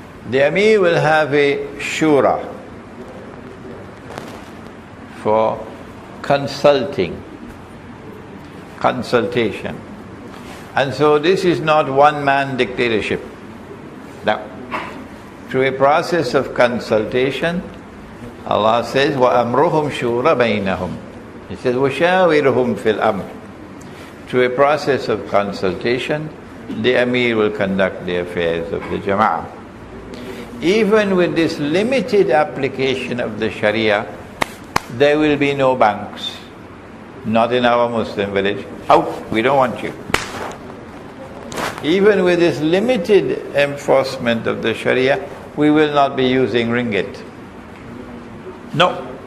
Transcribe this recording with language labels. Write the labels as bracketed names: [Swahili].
[English] The Amir will have a shura for consultation. And so this is not one-man dictatorship. Now, through a process of consultation, Allah says, [Arabic] وَأَمْرُهُمْ شُورَ بَيْنَهُمْ. [English] He says, [Arabic] وَشَاوِرْهُمْ فِي الْأَمْرِ. [English] Through a process of consultation, the Amir will conduct the affairs of the Jama'ah. Even with this limited application of the Sharia, there will be no banks. Not in our Muslim village. Out, we don't want you. Even with this limited enforcement of the Sharia, we will not be using ringgit. No.